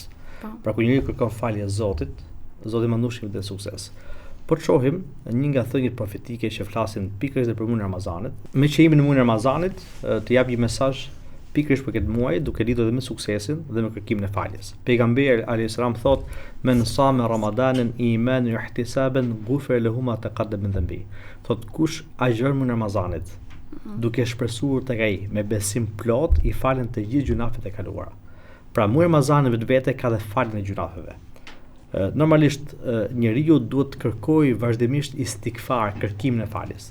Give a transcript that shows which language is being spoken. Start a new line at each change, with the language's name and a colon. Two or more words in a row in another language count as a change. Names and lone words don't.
Albanian: Pra kur njeriu kërkon falje Zotit, Zoti mandushin dhe sukses. Po të shohim një nga thënjet profetike që flasin pikërisht për muajin e Ramazanit. Me që jemi në muajin e Ramazanit, të jap një mesazh pikërisht për këtë muaj, duke lidhur edhe me suksesin dhe me kërkimin e faljes. Pejgamberi
Arabic: عليه السلام
Albanian: thot:
Arabic: "من صام رمضان إيمانا واحتسابا غفر له ما تقدم من ذنبه."
Albanian: Thot kush agjon muajin e Ramazanit, duke shpresuar tek ai me besim plot, i falen të gjithë gjunafet e kaluara. Pra muaji i Ramazanit vetvete ka dhe faljen e gjunafeve. Normalisht njeriu duhet të kërkojë vazhdimisht istikfar, kërkimin e faljes.